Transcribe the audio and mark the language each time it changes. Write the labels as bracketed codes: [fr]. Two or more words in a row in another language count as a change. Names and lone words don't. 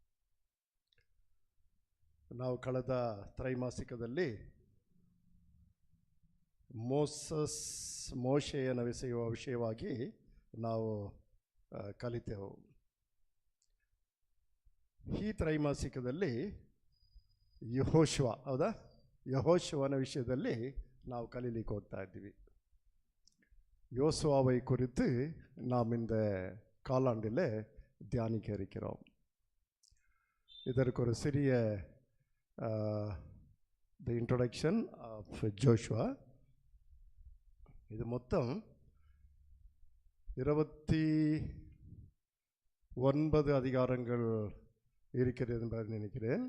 [kn] ನಾವು ಕಳೆದ ತ್ರೈಮಾಸಿಕದಲ್ಲಿ ಮೋಶೆಯನ ವಿಷಯವಾಗಿ ನಾವು ಕಲಿತೆವು. ಈ ತ್ರೈಮಾಸಿಕದಲ್ಲಿ ಯೆಹೋಶುವನ ವಿಷಯದಲ್ಲಿ ನಾವು ಕಲೀಲಿಕ್ಕೆ ಹೋಗ್ತಾ ಇದ್ದೀವಿ. [ta] யோசுவாவை குறித்து நாம் இந்த காலாண்டில் தியானிக்க இருக்கிறோம். இதற்கு ஒரு சிறிய [en] the introduction of Joshua. [ta] இது மொத்தம் 29 அதிகாரங்கள் இருக்கிறது என்று நினைக்கிறேன்.